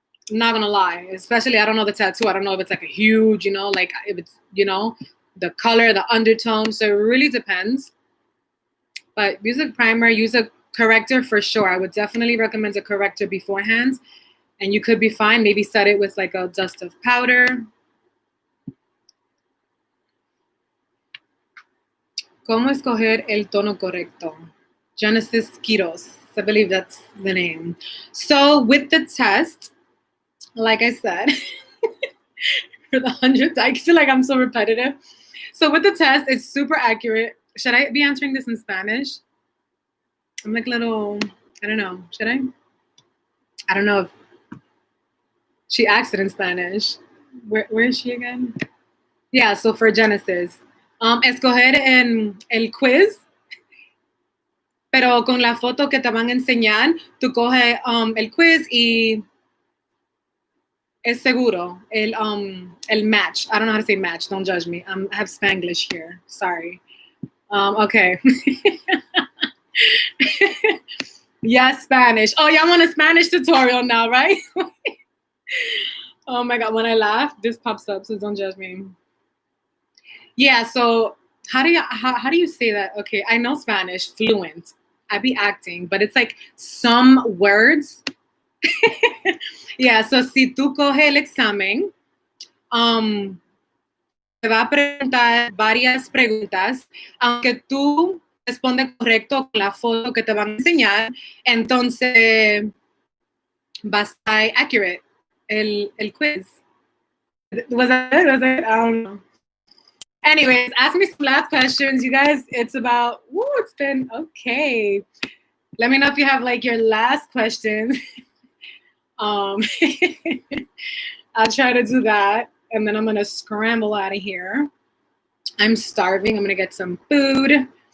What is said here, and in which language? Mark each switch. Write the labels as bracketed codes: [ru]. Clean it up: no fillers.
[en] I'm not gonna lie, especially I don't know the tattoo. I don't know if it's like a huge, like if it's, the color, the undertone. So it really depends. But use a primer, use a corrector for sure. I would definitely recommend a corrector beforehand. And you could be fine. Maybe set it with like a dust of powder. [es] ¿Cómo escoger el tono correcto? Genesis Quiros. [en] I believe that's the name. So with the test, like I said, for the 100th, I feel like I'm so repetitive. So with the test, it's super accurate. Should I be answering this in Spanish? I'm like a little, I don't know. Should I? I don't know if she asked it in Spanish. Where is she again? Yeah, so for Genesis. [es] Escoger en el quiz, pero con la foto que te van a enseñar, tú coges el quiz y es seguro. El match. [en] I don't know how to say match. Don't judge me. I have Spanglish here. Sorry. Okay. Yes, Spanish. Oh, y'all want a Spanish tutorial now, right? Oh my God, when I laugh, this pops up, so don't judge me. Yeah, so how do you say that? Okay, I know Spanish, fluent. I be acting, but it's like some words. Yeah, so [es] si tú coges el examen, te va a preguntar varias preguntas, aunque tú respondes correcto con la foto que te van a enseñar, entonces va a estar accurate el quiz. [en] Was that it? Was it? I don't know. Anyways, ask me some last questions. You guys, it's about, it's been okay. Let me know if you have like your last question. I'll try to do that. And then I'm going to scramble out of here. I'm starving. I'm going to get some food.